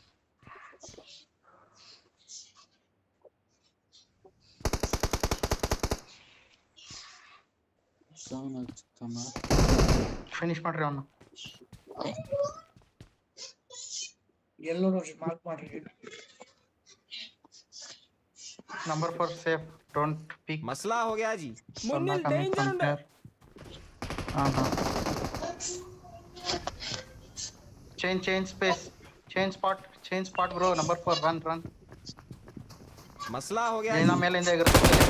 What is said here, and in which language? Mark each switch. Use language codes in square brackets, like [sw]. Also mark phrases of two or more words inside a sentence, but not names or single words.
[kn] ಫಿನಿಶ್ ಮಾಡ್ರಿ ಅವನು. ಎಲ್ಲೋ ನೋಡ್ರಿ ಮಾರ್ಕ್ ಮಾಡ್ರಿ. [en] Number 4 safe, don't peek. [hi] मसला हो गया जी. [ml] മുന്നിൽ ഡേഞ്ചർ ഉണ്ട്. [en] Change space, change spot bro. Number 4 run. [hi] मसला हो गया [kn] ಏನ [hi] जी. [kn] ಮೇಲಿಂದ ಎಗರ್ತಾರೆ.